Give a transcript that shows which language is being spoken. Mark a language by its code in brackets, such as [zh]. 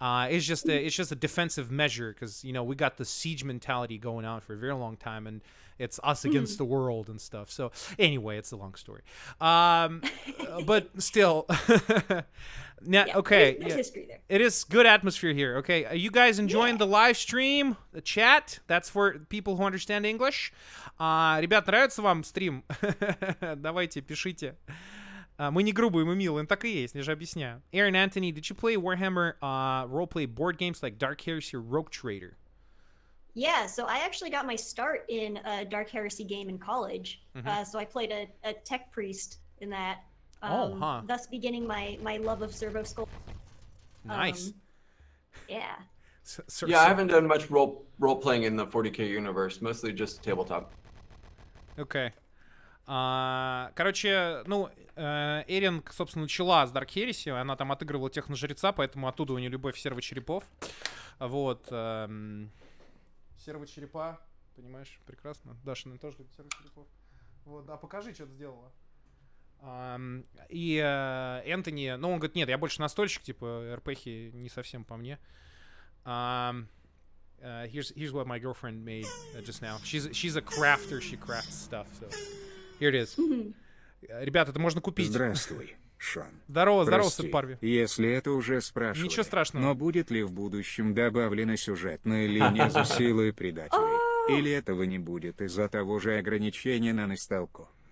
[en] It's just a defensive measure because, you know, we got the siege mentality going on for a very long time, and it's us against the world and stuff. So anyway, it's a long story. But still, okay. There's history there. It is good atmosphere here. Okay, are you guys enjoying the live stream, the chat? That's for people who understand English. [ru] Ребят, нравится вам стрим? Давайте, пишите. Мы не грубые, мы милые, так и есть, я же объясняю. [en] Aaron Anthony, did you play Warhammer roleplay board games like Dark Heresy or Rogue Trader? Yeah, so I actually got my start in a Dark Heresy game in college. So I played a tech priest in that. Thus beginning my love of Servo Skull. Nice. Yeah. I haven't done much role playing in the 40K universe, mostly just tabletop. Okay. [ru] Короче, ну, Эрин, собственно, начала с Dark Heresy, она там отыгрывала техножреца, поэтому оттуда у нее любовь сервочерепов. Вот. Сервочерепа, понимаешь, прекрасно. Даша, наверное, тоже любит сервочерепов. Вот, да, покажи, что ты сделала. И Энтони, ну, он говорит, нет, я больше настольщик, типа, РПхи не совсем по мне. [en] Here's what my girlfriend made just now. She's a crafter, she crafts stuff, so here it is. [ru] Ребята, это можно купить. Здравствуй, Шон. Здорово, Сапарви. Если это уже спрашивали. Ничего страшного. Но будет ли в будущем добавлена сюжетная линия за силой предателей? Или этого не будет из-за того же ограничения на настолку?